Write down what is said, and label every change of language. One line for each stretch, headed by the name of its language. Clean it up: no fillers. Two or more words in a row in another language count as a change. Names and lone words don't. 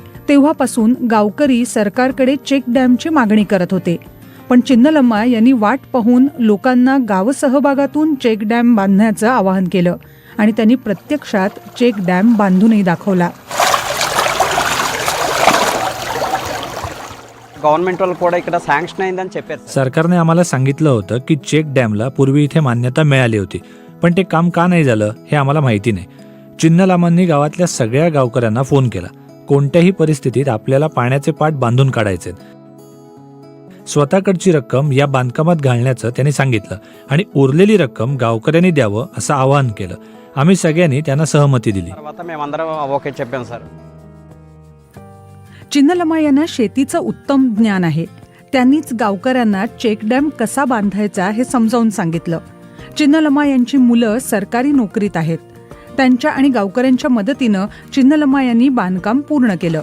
Marathi: तेव्हापासून गावकरी सरकारकडे चेक डॅमची मागणी करत होते. पण चिन्नलम्मा यांनी वाट पाहून लोकांना गावसहभागातून चेक डॅम बांधण्याचं आवाहन केलं आणि त्यांनी प्रत्यक्षात चेक डॅम बांधूनही दाखवला.
Telugu: गव्हर्नमेंट వాళ్ళు కూడా ఇక్కడ శాంక్షన్ అయిందని చెప్పారు.
Marathi: सरकारने आम्हाला सांगितलं होतं की चेक डॅमला पूर्वी इथे मान्यता मिळाली होती, पण ते काम का नाही झालं हे आम्हाला माहिती नाही. चिन्नलम्मांनी गावातल्या सगळ्या गावकऱ्यांना फोन केला. कोणत्याही परिस्थितीत आपल्याला पाण्याचे पाट बांधून काढायचे. स्वतःकडची रक्कम या बांधकामात घालण्याचं त्यांनी सांगितलं आणि उरलेली रक्कम गावकऱ्यांनी द्यावं असं आवाहन केलं. आम्ही सगळ्यांनी त्यांना सहमती दिली.
Telugu: తర్వాత మేమందరం ఓకే చెప్పాం సార్.
Marathi: चिन्नलम्मा यांना शेतीचं उत्तम ज्ञान आहे. त्यांनीच गावकऱ्यांना चेक डॅम कसा बांधायचा हे समजावून सांगितलं. चिन्नलम्मा यांची मुलं सरकारी नोकरीत आहेत. त्यांच्या आणि गावकऱ्यांच्या मदतीनं चिन्नलम्मा यांनी बांधकाम पूर्ण केलं.